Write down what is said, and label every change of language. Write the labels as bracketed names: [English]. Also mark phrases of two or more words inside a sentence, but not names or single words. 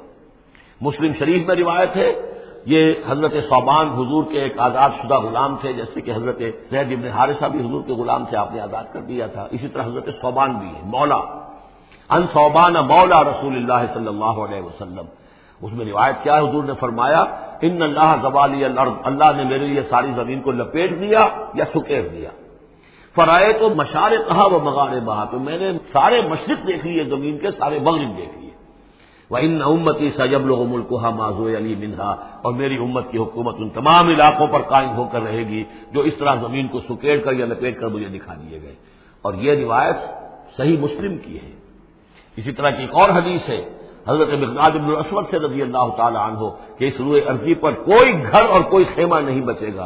[Urdu] مسلم شریف میں روایت ہے، یہ حضرت ثوبان حضور کے ایک آزاد شدہ غلام تھے، جیسے کہ حضرت زید بن حارثہ بھی حضور کے غلام تھے، آپ نے آزاد کر دیا تھا. اسی طرح حضرت ثوبان بھی ہے مولا، [Arabic] ان ثوبان مولا رسول اللہ صلی اللہ علیہ وسلم. [Urdu] اس میں روایت کیا ہے، حضور نے فرمایا [Arabic] ان اللہ زوالی الارض، [Urdu] اللہ نے میرے لیے ساری زمین کو لپیٹ دیا یا سکیڑ دیا. [Arabic] فرائے تو مشارقہا و مغاربہا، [Urdu] تو میں نے سارے مشرق دیکھ لیے زمین کے، سارے مغرب دیکھ لیے. [Arabic] وَإِنَّ أُمَّتِي سَيَبْلُغُ مُلْكُهَا مَا زُوِيَ لِي مِنْهَا، [Urdu] اور میری امت کی حکومت ان تمام علاقوں پر قائم ہو کر رہے گی جو اس طرح زمین کو سکیڑ کر یا لپیٹ کر مجھے دکھا دیے گئے. اور یہ روایت صحیح مسلم کی ہے. اسی طرح کی ایک اور حدیث ہے حضرت مقداد بن الاسود سے [Arabic] رضی اللہ تعالی عنہ [Urdu] کہ اس روئے ارضی پر کوئی گھر اور کوئی خیمہ نہیں بچے گا.